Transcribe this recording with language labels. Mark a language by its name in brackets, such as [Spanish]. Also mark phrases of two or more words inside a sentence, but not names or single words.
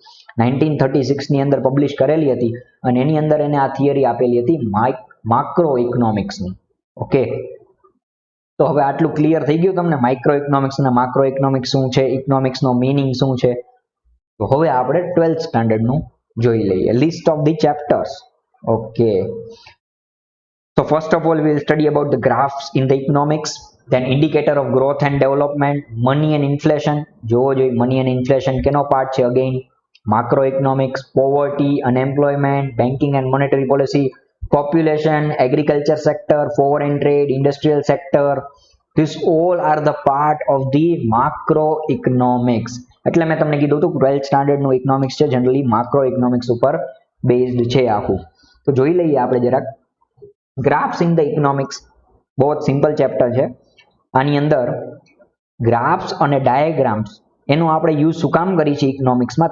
[Gujarati] 1936 ની અંદર પબ્લિશ કરેલી હતી અને એની અંદર એને આ થિયરી આપેલી હતી [English] macro economics. [Gujarati] ઓકે, તો હવે આટલું ક્લિયર થઈ ગયું તમને [English] micro economics [Gujarati] અને [English] macro economics [Gujarati] શું છે, [English] economics meaning [Gujarati] શું છે. તો હવે આપણે 12th સ્ટાન્ડર્ડનું જોઈ લઈએ. [English] list of the chapters. ઓકે, so first of all we will study about the graphs in the economics, then indicator of growth and development, money and inflation. [Gujarati] જોવો જોઈએ [English] money and inflation [Gujarati] કેનો પાર્ટ છે? [English] અગેન macroeconomics, poverty, unemployment, banking and monetary policy, population, agriculture sector, foreign trade, industrial sector. These all are the part of the macroeconomics. [Gujarati] એટલે મેં તમને કીધું હતું 12th સ્ટાન્ડર્ડ નું ઇકોનોમિક્સ છે [English] generally macro economics [Gujarati] ઉપર બેઝડ છે આખું. તો જોઈ લઈએ આપણે જરાક [English] graphs in the economics. [Gujarati] બહુ જ [English] simple chapter [Gujarati] છે. આની અંદર ગ્રાફ્સ અને ડાયાગ્રામ્સ એનો આપણે યુઝ શું કામ કરી છે ઇકોનોમિક્સમાં?